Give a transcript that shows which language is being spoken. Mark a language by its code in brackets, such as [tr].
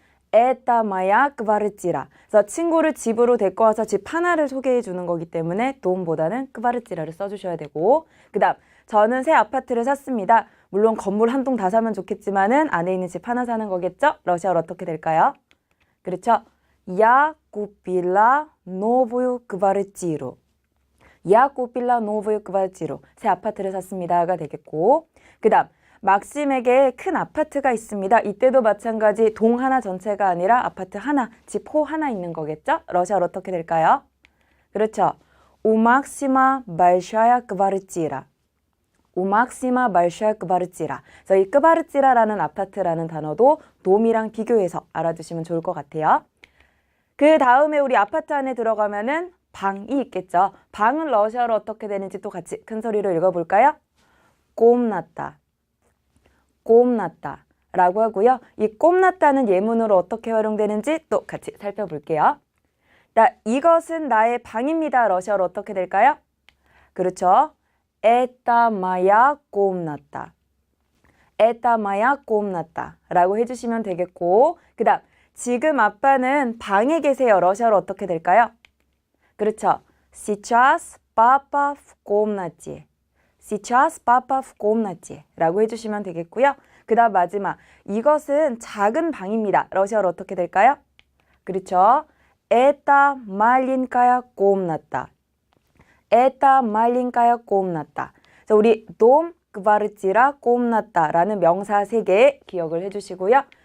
[ru] Это моя квартира. [ko] 그래서 친구를 집으로 데리고 와서 집 하나를 소개해 주는 거기 때문에 돔보다는 квартира를 써주셔야 되고, 그 다음 저는 새 아파트를 샀습니다. 물론 건물 한 동 다 사면 좋겠지만은 안에 있는 집 하나 사는 거겠죠? 러시아어로 어떻게 될까요? 그렇죠. [ru] Я купила новую квартиру. Я купила новую квартиру. [ko] 새 아파트를 샀습니다가 되겠고, 그 다음 막심에게 큰 아파트가 있습니다. 이때도 마찬가지 동 하나 전체가 아니라 아파트 하나, 집 호 하나 있는 거겠죠? 러시아어로 어떻게 될까요? 그렇죠. [ru] У Максима большая квартира. У Максима большая квартира. [ko] 그래서 이 끄바르찌라라는 아파트라는 단어도 돔이랑 비교해서 알아두시면 좋을 것 같아요. 그 다음에 우리 아파트 안에 들어가면은 방이 있겠죠. 방은 러시아어로 어떻게 되는지 또 같이 큰 소리로 읽어볼까요? комната. 꼼났다 라고 하고요. 이 꼼났다는 예문으로 어떻게 활용되는지 또 같이 살펴볼게요. 자, 이것은 나의 방입니다. 러시아어로 어떻게 될까요? 그렇죠. [ru] Это моя комната. Это моя комната [ko] 라고 해주시면 되겠고, 그 다음 지금 아빠는 방에 계세요. 러시아어로 어떻게 될까요? 그렇죠. [ru] Сейчас папа в комнате. Сейчас папа в комнате [ko] 라고 해주시면 되겠고요. 그 다음 마지막, 이것은 작은 방입니다. 러시아어로 어떻게 될까요? 그렇죠. [ru] Это маленькая комната. Это маленькая комната. [ko] 자, 우리 дом, квартира, комната 라는 명사 3개 기억을 해주시고요.